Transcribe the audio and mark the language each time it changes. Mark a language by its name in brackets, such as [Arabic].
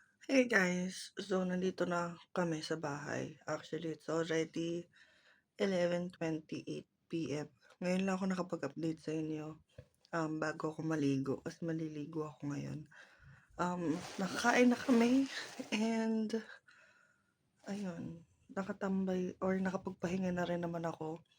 [English] Hey guys! [Filipino] So, nandito na kami sa bahay. [English] Actually, it's already 11:28 PM. [Filipino] Ngayon lang ako nakapag-update sa inyo bago ako maligo. Kasi maliligo ako ngayon. Nakakain na kami and ayun, nakatambay or nakapagpahinga na rin naman ako.